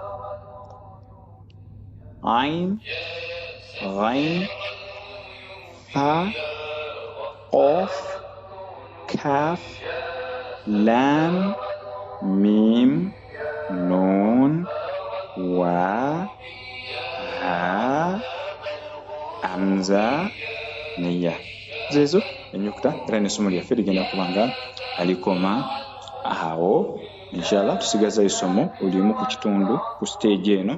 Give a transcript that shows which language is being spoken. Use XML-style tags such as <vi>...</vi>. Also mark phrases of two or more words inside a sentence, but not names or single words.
<ar>عين غين فاء قاف كاف لام ميم, نون واو, هاء همزة, neya.</ar> <lg>Zezo ennyukuta era n'essomo lyaffe ligenda kubanga alikoma awo. Inshallah tusigaza isomo olimu ku kitundu ku stage eno.</lg>